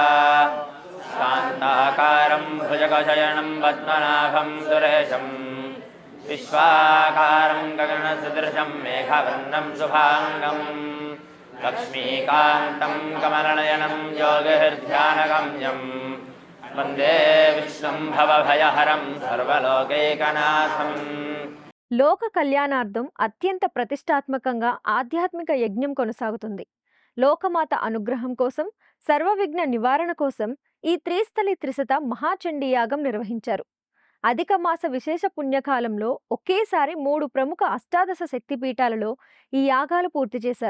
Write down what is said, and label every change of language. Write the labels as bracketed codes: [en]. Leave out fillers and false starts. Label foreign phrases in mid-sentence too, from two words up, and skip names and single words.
[sa] शान्ताकारं भुजगशयनं पद्मनाभं सुरेशं विश्वाकारं गगनसदृशं मेघवर्णं शुभाङ्गं लक्ष्मीकान्तं कमलनयनं योगिर्ध्यानगम्यं वन्दे विष्णुं भवभयहरं सर्वलोकैकनाथम् [te] లోక కళ్యాణార్థం అత్యంత ప్రతిష్టాత్మకంగా ఆధ్యాత్మిక యజ్ఞం కొనసాగుతుంది. లోకమాత అనుగ్రహం కోసం, సర్వవిఘ్న నివారణ కోసం ఈ త్రిస్థలి త్రిశత మహాచండీ యాగం నిర్వహించారు. అధిక మాస విశేష పుణ్యకాలంలో ఒకేసారి 3 ప్రముఖ అష్టాదశ శక్తిపీఠాలలో ఈ యాగాలు పూర్తి చేశారు.